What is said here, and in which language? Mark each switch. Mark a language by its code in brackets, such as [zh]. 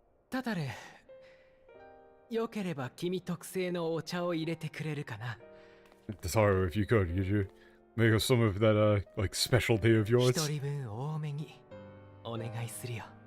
[ja] Tatare, よければ君特製のお茶を入れてくれるかな? [en] Tasaru, if you could you make us some of that, like, specialty of yours? [ja] 一人分多めにお願いするよ.